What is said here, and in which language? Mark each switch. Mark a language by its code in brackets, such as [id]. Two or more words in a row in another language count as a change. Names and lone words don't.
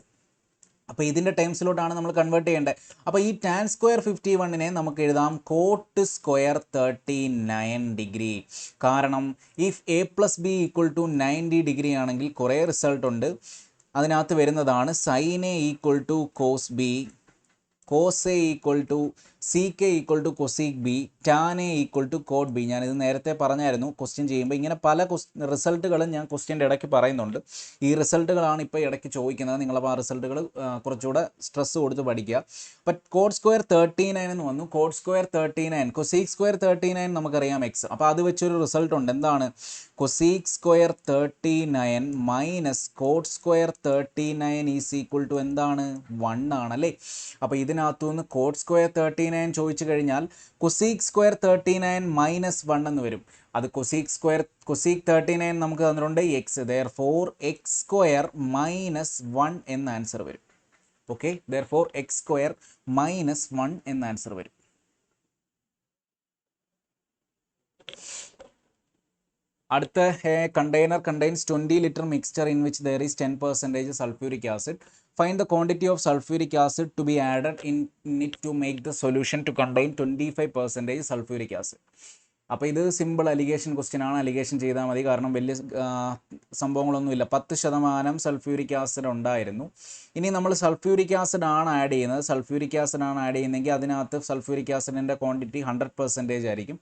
[ml] അപ്പോൾ ഇതിൻ്റെ ടേംസിലോട്ടാണ് നമ്മൾ കൺവേർട്ട് ചെയ്യേണ്ടത്. അപ്പോൾ ഈ tan² 51 നമുക്ക് എഴുതാം cot² 39 ഡിഗ്രി. കാരണം [en] if A plus B [ml] = 90 ഡിഗ്രി ആണെങ്കിൽ കുറേ റിസൾട്ട് ഉണ്ട്. അതിനകത്ത് വരുന്നതാണ് sin A = cos B, cos A = sec = cosec B, tan A = cot B. ഞാനിത് നേരത്തെ പറഞ്ഞായിരുന്നു ക്വസ്റ്റ്യൻ ചെയ്യുമ്പോൾ. ഇങ്ങനെ പല റിസൾട്ടുകളും ഞാൻ ക്വസ്റ്റ്യൻ്റെ ഇടയ്ക്ക് പറയുന്നുണ്ട്. ഈ റിസൾട്ടുകളാണ് ഇപ്പോൾ ഇടയ്ക്ക് ചോദിക്കുന്നത്. നിങ്ങളപ്പോൾ ആ റിസൾട്ടുകൾ കുറച്ചുകൂടെ സ്ട്രെസ് കൊടുത്ത് പഠിക്കുക. അപ്പം cot² 39 എന്ന് വന്നു. cot² 39 cosec² 39 നമുക്കറിയാം എക്സ്. അപ്പോൾ അത് വെച്ചൊരു റിസൾട്ട് ഉണ്ട്. എന്താണ്? cosec² 39 മൈനസ് cot² 39 [en] is equal to [ml] എന്താണ്? 1 ആണല്ലേ? അപ്പോൾ ഇതിനകത്തുനിന്ന് cot² 39 ചോദിച്ചു കഴിഞ്ഞാൽ cosec² 39 മൈനസ് 1 എന്ന് വരും. അത് cosec 39 നമുക്ക് തന്നിട്ടുണ്ട് എക്സ്. therefore x² മൈനസ് 1 എന്ന ആൻസർ വരും. ഓക്കെ, therefore x² മൈനസ് 1 എന്ന ആൻസർ വരും. [en] അടുത്ത container contains 20 liter mixture in which there is 10% sulfuric acid. Find the quantity of sulfuric acid to be added in it to make the solution to contain 25% sulfuric acid. [ml] അപ്പോൾ ഇത് [en] simple alligation question [ml] ആണ്. അലിഗേഷൻ ചെയ്താൽ മതി. കാരണം വലിയ സംഭവങ്ങളൊന്നുമില്ല. 10% [en] sulphuric acid [ml] ഉണ്ടായിരുന്നു. ഇനി നമ്മൾ [en] sulphuric acid [ml] ആണ് ആഡ് ചെയ്യുന്നതെങ്കിൽ അതിനകത്ത് [en] sulphuric acid's quantity [ml] 100% ആയിരിക്കും.